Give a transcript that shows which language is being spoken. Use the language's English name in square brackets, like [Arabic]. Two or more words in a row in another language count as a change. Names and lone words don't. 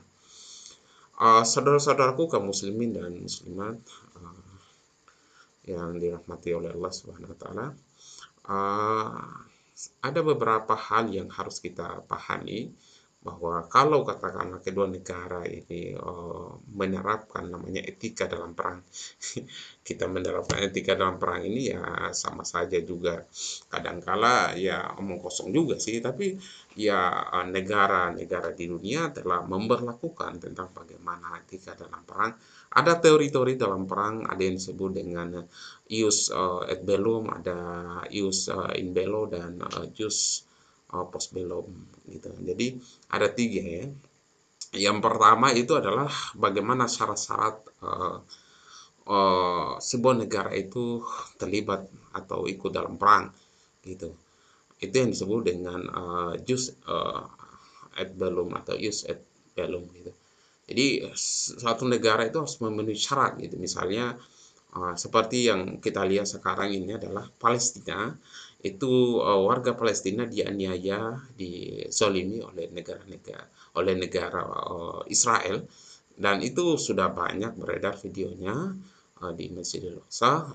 [Indonesian] Saudara-saudaraku kaum muslimin dan muslimat yang dirahmati oleh Allah [Arabic] سبحانه وتعالى, [Indonesian] ada beberapa hal yang harus kita pahami bahwa kalau katakanlah kedua negara ini menerapkan namanya etika dalam perang, kita menerapkan etika dalam perang ini ya sama saja juga. Kadangkala ya omong kosong juga sih, tapi ya negara-negara di dunia telah memberlakukan tentang bagaimana etika dalam perang. Ada teori-teori dalam perang, ada yang disebut dengan [Latin] ius et bellum, [Indonesian] ada [Latin] ius in bello, [Indonesian] dan [Latin] jus post bellum [Indonesian] gitu. Jadi ada tiga ya. Yang pertama itu adalah bagaimana syarat-syarat sebuah negara itu terlibat atau ikut dalam perang gitu. Itu yang disebut dengan [Latin] jus et bellum [Indonesian] atau [Latin] ius et bellum [Indonesian] gitu. Jadi suatu negara itu harus memenuhi syarat gitu. Misalnya seperti yang kita lihat sekarang ini adalah Palestina, itu warga Palestina dianiaya, dizolimi oleh negara Israel, dan itu sudah banyak beredar videonya di Masjidil Aqsa.